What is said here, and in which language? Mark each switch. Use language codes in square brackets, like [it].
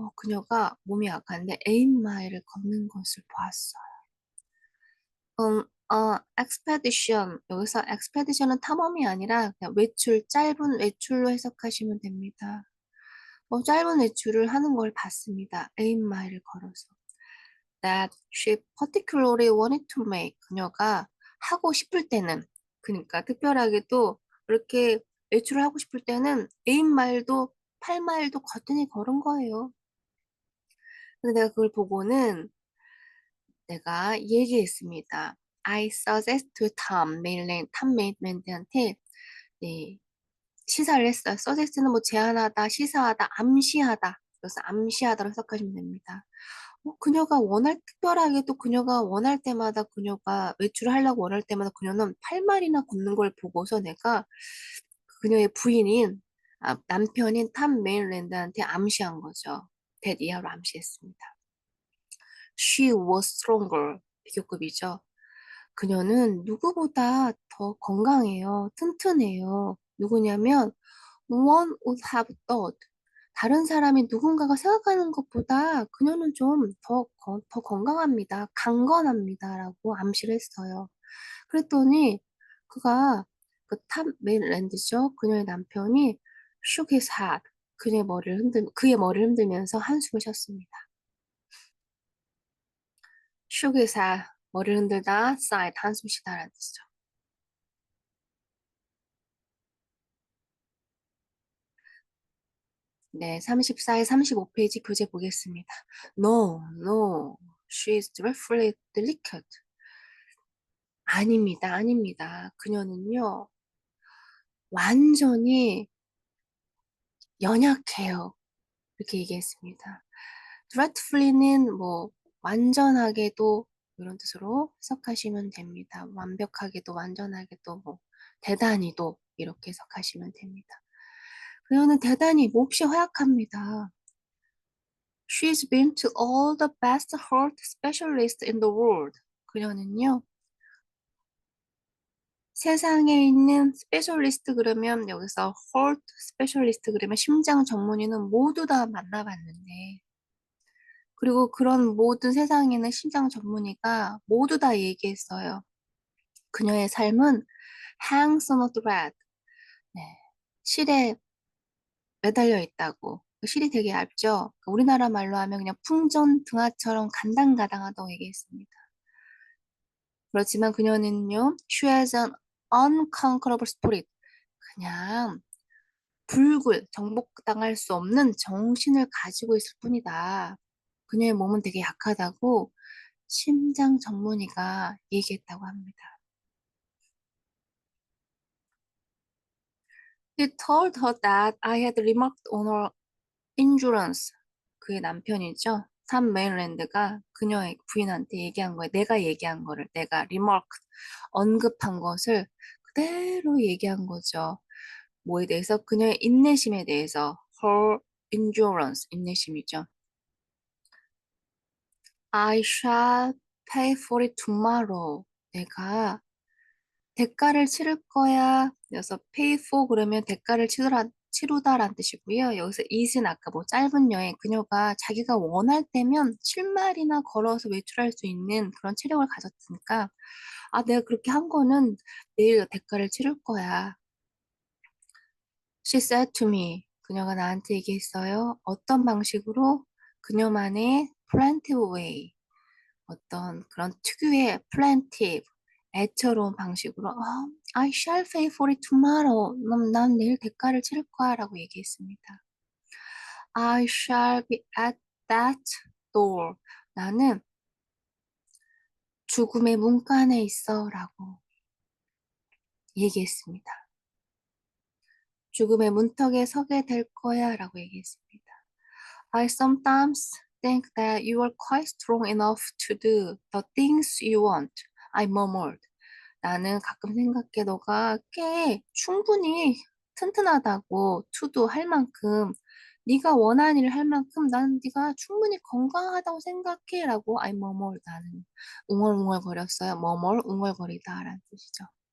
[ko] 그녀가 몸이 약한데 8마일을 걷는 것을 보았어요. [en] expedition. [ko] 여기서 expedition은 탐험이 아니라 그냥 외출, 짧은 외출로 해석하시면 됩니다. 짧은 외출을 하는 걸 봤습니다. 8마일을 걸어서. [en] That she particularly wanted to make. [ko] 그녀가 하고 싶을 때는, 그러니까 특별하게도 이렇게 외출을 하고 싶을 때는 8마일도 8마일도 거뜬히 걸은 거예요. 근데 내가 그걸 보고는 내가 얘기했습니다. [en] I suggest to [ko] 탐 메일랜드한테 네, 시사를 했어요. suggest는 뭐 제안하다, 시사하다, 암시하다. 그래서 암시하다로 해석하시면 됩니다. 그녀가 특별하게도 그녀가 원할 때마다 그녀가 외출을 하려고 원할 때마다 그녀는 8마일이나 걷는 걸 보고서 내가 그녀의 부인인 남편인 탐 메일랜드한테 암시한 거죠. that 이하로 암시했습니다. [en] She was stronger. [ko] 비교급이죠. 그녀는 누구보다 더 건강해요. 튼튼해요. 누구냐면 [en] one would have thought. [ko] 다른 사람이 누군가가 생각하는 것보다 그녀는 좀 더 건강합니다. 강건합니다. 라고 암시를 했어요. 그랬더니 그가 탑 메일랜드죠. 그녀의 남편이 [en] shook his head. [ko] 그의 머리를 흔들면서 한숨을 쉬었습니다. [en] shook his head. [ko] 머리를 흔들다 sighed. 한숨 쉬다라는 뜻이죠. 네, 34에 35페이지 교재 보겠습니다. [en] No, no, she is dreadfully delicate. [ko] 아닙니다, 아닙니다. 그녀는요, 완전히 연약해요. 이렇게 얘기했습니다. dreadfully는 뭐, 완전하게도 이런 뜻으로 해석하시면 됩니다. 완벽하게도, 완전하게도, 뭐, 대단히도 이렇게 해석하시면 됩니다. 그녀는 대단히 몹시 허약합니다. [en] She's been to all the best heart specialists in the world. [ko] 그녀는요, 세상에 있는 스페셜리스트 그러면 여기서 heart specialist 그러면 심장 전문의는 모두 다 만나봤는데, 그리고 그런 모든 세상에 있는 심장 전문의가 모두 다 얘기했어요. 그녀의 삶은 [en] hangs on a thread. [ko] 네, 실에 매달려 있다고. 그 실이 되게 얇죠? 우리나라 말로 하면 그냥 풍전 등화처럼 간당가당하다고 얘기했습니다. 그렇지만 그녀는요, [en] she has an unconquerable spirit. [ko] 그냥 정복당할 수 없는 정신을 가지고 있을 뿐이다. 그녀의 몸은 되게 약하다고 심장 전문의가 얘기했다고 합니다. [en] He told her that I had remarked on her endurance. [ko] 그의 남편이죠. 삼 메일랜드가 그녀의 부인한테 얘기한 거예요. 내가 얘기한 거를 내가 remark 언급한 것을 그대로 얘기한 거죠. 뭐에 대해서? 그녀의 인내심에 대해서 her endurance, 인내심이죠. [en] I shall pay for it tomorrow. [ko] 내가 대가를 치를 거야. 그래서 pay for 그러면 대가를 치르다라는 뜻이고요. 여기서 it은 아까 뭐 짧은 여행, 그녀가 자기가 원할 때면 7마일이나 걸어서 외출할 수 있는 그런 체력을 가졌으니까 내가 그렇게 한 거는 내일 대가를 치를 거야. [en] She said to me. [ko] 그녀가 나한테 얘기했어요. 어떤 방식으로? 그녀만의 plaintive way. 어떤 그런 특유의 plaintive, 애처로운 방식으로 [en] I shall pay for it tomorrow. [ko] 난 내일 대가를 치를 거야 라고 얘기했습니다. [en] I shall be at that door. [ko] 나는 죽음의 문간에 있어 라고 얘기했습니다. 죽음의 문턱에 서게 될 거야 라고 얘기했습니다. [en] I sometimes think that you are quite strong enough to do the things you want. I murmured. [ko] 나는 가끔 생각해 너가 꽤 충분히 튼튼하다고 to do 할 만큼 네가 원하는 일을 할 만큼 나는 네가 충분히 건강하다고 생각해 라고 [en] I murmured. [ko] 나는 웅얼웅얼거렸어요. murmur 웅얼거리다 라는 뜻이죠.